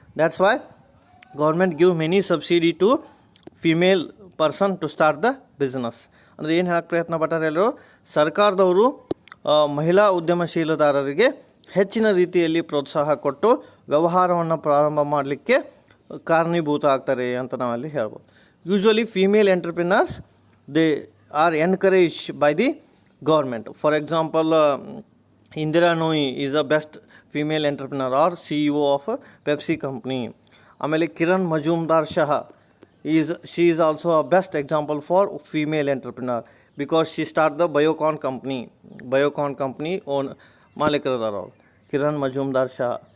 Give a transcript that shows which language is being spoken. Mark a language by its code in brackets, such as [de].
[en] That's why government give many subsidy to female person to start the business. [kn] ಅಂದರೆ ಏನು ಹೇಳಕ್ಕೆ ಪ್ರಯತ್ನ ಪಟ್ಟಾರೆ ಎಲ್ಲರೂ, ಸರ್ಕಾರದವರು ಮಹಿಳಾ ಉದ್ಯಮಶೀಲದಾರರಿಗೆ ಹೆಚ್ಚಿನ ರೀತಿಯಲ್ಲಿ ಪ್ರೋತ್ಸಾಹ ಕೊಟ್ಟು ವ್ಯವಹಾರವನ್ನು ಪ್ರಾರಂಭ ಮಾಡಲಿಕ್ಕೆ ಕಾರಣೀಭೂತ ಆಗ್ತಾರೆ ಅಂತ ನಾವಲ್ಲಿ ಹೇಳ್ಬೋದು. [en] Usually female entrepreneurs they are encourage by the government. For example, Indira Nooyi is a best female entrepreneur or CEO of Pepsi company. ಆಮೇಲೆ Kiran Mazumdar Shaw she is also a best example for female entrepreneur, because she start the Biocon company own [kn] ಮಾಲೀಕರದಾರ ಅವರು, [en] Kiran Mazumdar Shaw.